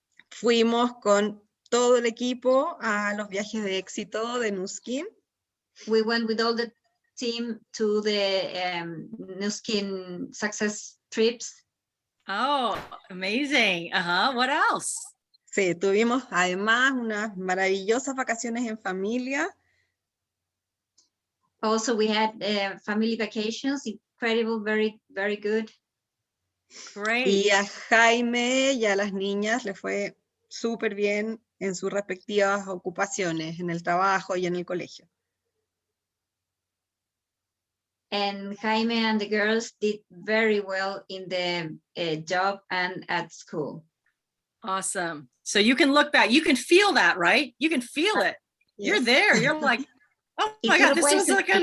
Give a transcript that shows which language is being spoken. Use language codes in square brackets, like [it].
[es] Fuimos con todo el equipo a los viajes de éxito de Nuskin. [en] We went with all the team to the Nuskin success trips. Oh, amazing. What else? [es] Sí, tuvimos además unas maravillosas vacaciones en familia. [en] Also, we had family vacations, incredible, very, very good. Great. [es] Y a Jaime y a las niñas les fue súper bien en sus respectivas ocupaciones, en el trabajo y en el colegio. [en] And Jaime and the girls did very well in the job and at school. Awesome. So you can look back, you can feel that, right? You can feel it. You're Yes. there. You're like, oh [es] Y tú lo [en] God, this [es] puedes [en] was like an